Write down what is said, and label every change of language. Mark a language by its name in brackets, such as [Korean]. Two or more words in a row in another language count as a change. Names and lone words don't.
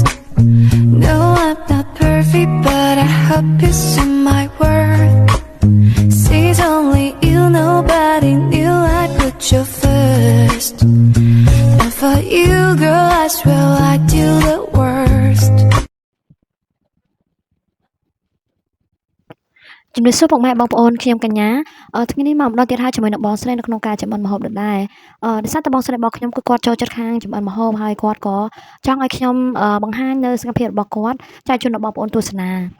[English] No, I'm not perfect, but I hope you see my worth. Since only you, nobody knew I put you first. And for you, girl, I swear I do the worst. [Khmer] ជំរាបសួរពុកម៉ែបងប្អូនខ្ញុំកញ្ញាថ្ងៃនេះមកម្ដងទៀតហើយជាមួយនឹងបងស្រីនៅក្នុងការចម្អិនម្ហូបដដែលដោយសារតែបងស្រីរបស់ខ្ញុំគឺគាត់ចូលចិត្តខាងចម្អិនម្ហូបហើយគាត់ក៏ចង់ឲ្យខ្ញុំបង្ហាញនៅសកម្មភាពរបស់គាត់ចែកជូនដល់បងប្អូនទស្សនា